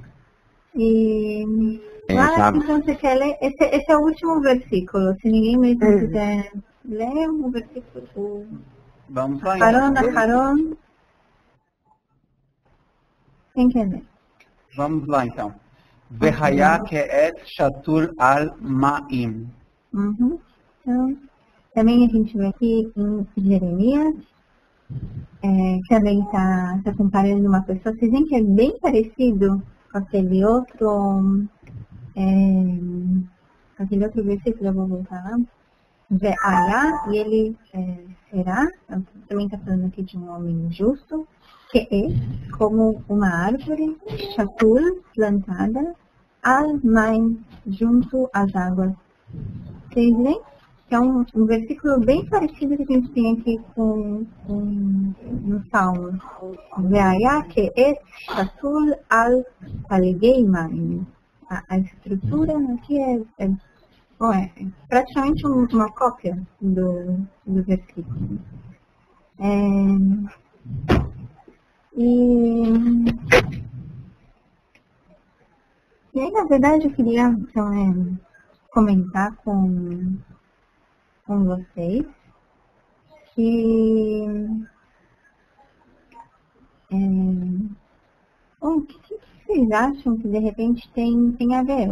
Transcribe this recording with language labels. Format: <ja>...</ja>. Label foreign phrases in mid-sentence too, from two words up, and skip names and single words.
<pt>E então você quer ler? Esse é o último versículo. Se ninguém mesmo quiser ler o versículo. Vamos lá. Haron. Quem quer ler? Vamos lá, então.</pt> <he>והיה כעץ שתול על מים.</he> <pt>Então, também a gente vê aqui em Jeremias, que também está comparando uma pessoa. Vocês veem que é bem parecido com aquele outro versículo, eu vou voltar lá. Vehaya, e ele será, também está falando aqui de um homem justo, que é como uma árvore, shatul, plantada,</pt> <he>על מים,</he> <pt>junto às águas. Vocês veem? Que é um versículo bem parecido que a gente tem aqui no Salmo. Veaya que é</pt> <he>שתול על פלגי מים.</he> <pt>A estrutura aqui é praticamente uma cópia do versículo. E aí, na verdade, eu queria então, comentar com vocês que o que vocês acham que de repente tem a ver?</pt>